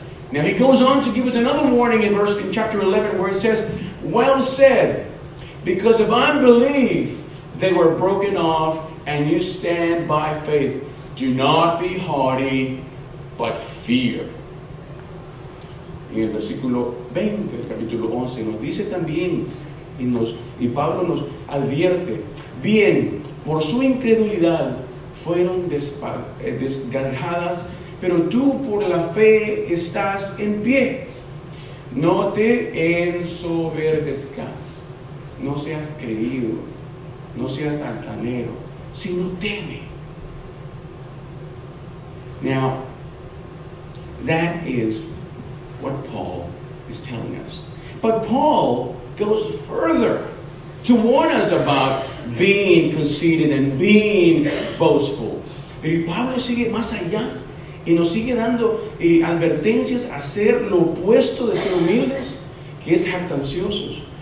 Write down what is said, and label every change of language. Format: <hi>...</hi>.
<en>Now he goes on to give us another warning in chapter 11 where it says, "Well said, because of unbelief they were broken off, and you stand by faith. Do not be haughty, but fear."</en> <es>En el versículo 20 del capítulo 11 nos dice también, y Pablo nos advierte, "Bien, por su incredulidad fueron desgarradas pero tú por la fe estás en pie. No te ensoberbezcas, no seas creído, no seas altanero, sino teme.</es> <en>Now, that is what Paul is telling us. But Paul goes further to warn us about being conceited and being boastful.</en> <es>Pero Pablo sigue más allá y nos sigue dando advertencias a ser lo opuesto de ser humildes, que es jactanciosos.</es>